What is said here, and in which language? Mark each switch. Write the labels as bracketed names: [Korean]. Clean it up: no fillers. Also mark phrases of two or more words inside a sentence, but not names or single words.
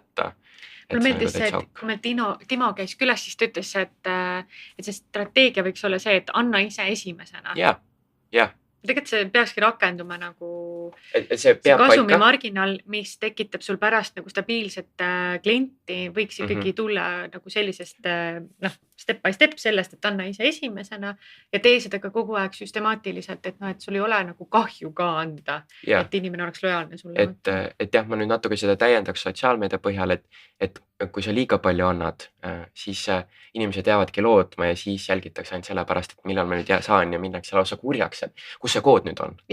[Estonian] mulle meeldis see, et kui meil Timo käis külas, siis ta ütles, et see strateegia võiks olla see, et anna ise esimesena. Jah. Tegelikult see peakski rakenduma nagu see kasumimarginaal, mis tekitab sul pärast nagu stabiilset klienti, võiks ikkagi tulla nagu sellisest, noh, [English] step by step [Estonian] sellest, et anna ise esimesena ja tee seda ka kogu aeg süstemaatiliselt, et noh, et sul ei ole nagu kahju ka anda, et inimene oleks lojaalne sulle. Et jah, ma nüüd natuke seda täiendaks sotsiaalmeedia põhjal, et kui sa liiga palju annad, siis inimesed jäävadki lootma ja siis jälgitakse ainult selle pärast, et millal ma nüüd saan ja minnakse lausa kurjaks, et kus see kood nüüd on.